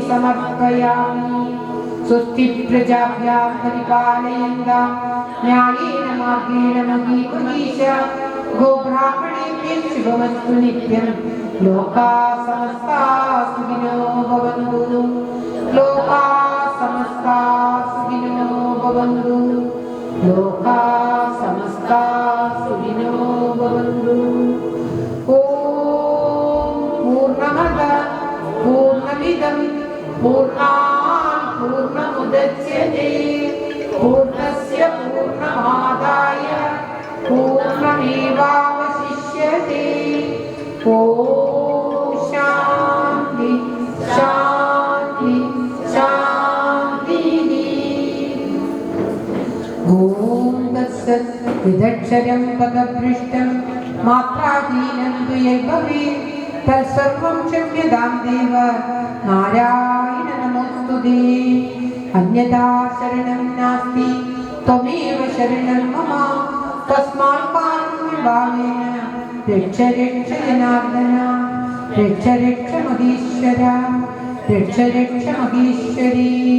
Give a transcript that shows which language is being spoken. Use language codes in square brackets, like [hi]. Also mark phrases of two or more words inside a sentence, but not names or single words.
[sa] समर्पयामि स्वस्ति प्रजाभ्यां परिपालयन्तां न्यायेन मार्गेण मही महीश गोब्राह्मणेभ्यः शुभमस्तु नित्यं लोकाः समस्ताः सुखिनो भवन्तु लोकाः समस्ताः सुखिनो भवन्तु लोकाः समस्ताः सुखिनो भवन्तु ലോകാः സമസ്താः സുഖിനോ ഭവന്തു ലോകാः സമസ്താः സുഖിനോ ഭവന്തു ॐ पूर्णमद पूर्णमिदं पूर्णात् पूर्णमुदच्यते पूर्णस्य पूर्णमादाय पूर्णमेवावशिष्यते ॐ शान्ति शान्ति शान्ति ॐ तत्सत् विदक्षरं पदपृष्टं मात्राहीनं तु यद्भवेत् तत्सर्वं क्षम्यतां देव नारायण नमोऽस्तुते अन्यथा शरणं नास्ति त्वमेव शरणं मम तस्मात् कारुण्यभावेन रक्ष रक्ष जनार्दन रक्ष रक्ष महीश्वर रक्ष रक्ष महीश्वरी